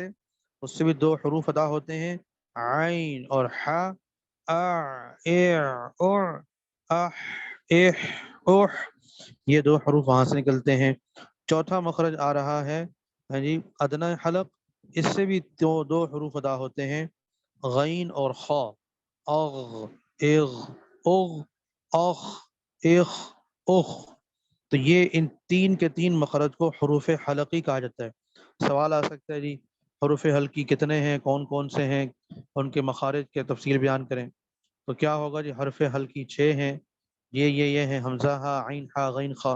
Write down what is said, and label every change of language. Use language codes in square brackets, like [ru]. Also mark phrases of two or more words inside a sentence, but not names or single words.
[ur] اس سے بھی 2 حروف ادا ہوتے ہیں، عین اور حا. ا اے او اح اح اوح. یہ 2 حروف وہاں سے نکلتے ہیں. چوتھا مخرج آ رہا ہے جی ادنی حلق، اس سے بھی دو حروف ادا ہوتے ہیں، غین اور خا، اغ، اغ، اغ، اخ، اخ، اخ۔ تو یہ ان تین کے تین مخرج کو حروف حلقی کہا جاتا ہے۔ سوال آ سکتا ہے جی حروف حلقی کتنے ہیں، کون کون سے ہیں، ان کے مخارج کے تفصیل بیان کریں۔ تو کیا ہوگا جی، حرف حلقی 6 ہیں، یہ ہیں حمزہ ہا، عین ہا، غین خا۔